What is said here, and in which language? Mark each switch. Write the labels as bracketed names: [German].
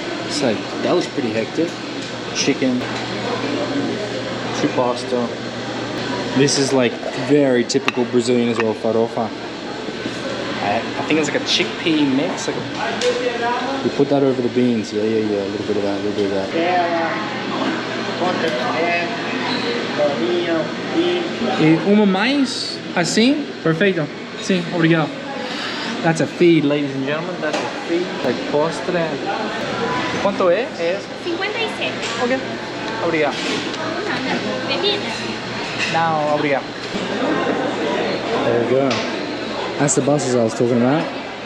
[English] So that was pretty hectic. Chicken, 2 pasta. This is like very typical Brazilian as well, farofa. I think it's like a chickpea mix. Like we put that over the beans. Yeah, a little bit of that, a little bit of that. [Portuguese] Uma mais, assim, perfeito. Sim, obrigado. [English] That's a feed, ladies and gentlemen. That's a feed. Like postre. [Spanish] ¿Cuánto es? 57. [Portuguese] Ok. Obrigado. Bebida. [English] No, [Portuguese] obrigado. [English] There we go. That's the buses I was talking about.